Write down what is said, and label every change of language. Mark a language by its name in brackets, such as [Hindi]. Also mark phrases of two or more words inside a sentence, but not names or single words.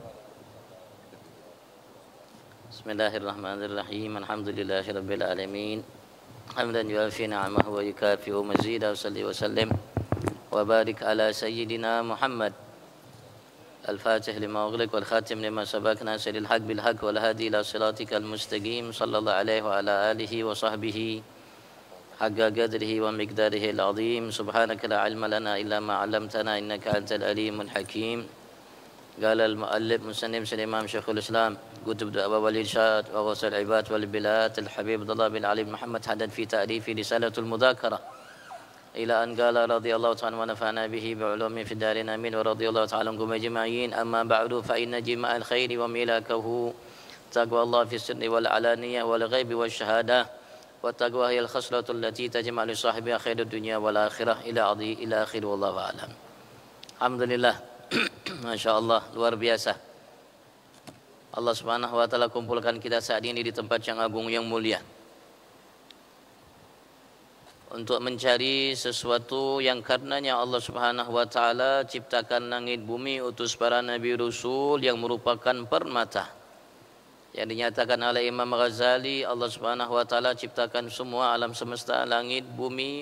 [Arabic] بسم الله الرحمن الرحيم. الحمد لله رب العالمين. حمدا يوافي نعمه ويكافئ مزيده وصل وسلم وبارك على سيدنا محمد الفاتح لما أغلق والخاتم لما سبق ناصر الحق بالحق والهادي إلى صراطك المستقيم صلى الله عليه وعلى آله وصحبه حق قدره ومقداره العظيم. سبحانك لا علم لنا إلا ما علمتنا إنك أنت العليم الحكيم. قال المؤلف مصنف الإمام شيخ الإسلام كتب الدعوة والإرشاد ووصل العباد والبلاد الحبيب عبد الله بن علي محمد حداد في تعريف رسالة المذاكرة إلى أن قال رضي الله تعالى ونفعنا به بعلومه في الدارين آمين ورضي الله تعالى عنكم أجمعين. أما بعد فإن جماع الخير وملاكه تقوى الله في السر والعلانية والغيب والشهادة. والتقوى هي الخصلة التي تجمع لصاحبها خير الدنيا والآخرة إلى آخر والله أعلم. الحمد لله ما شاء الله, [Indonesian] luar biasa. Allah [Arabic] سبحانه وتعالى [Indonesian] kumpulkan kita saat ini di tempat yang agung yang mulia untuk mencari sesuatu yang karenanya Allah [Arabic] سبحانه وتعالى [Indonesian] ciptakan langit bumi, utus para nabi rasul yang merupakan permata. Yang dinyatakan oleh Imam Ghazali, Allah [Arabic] سبحانه وتعالى [Indonesian] ciptakan semua alam semesta, langit, bumi.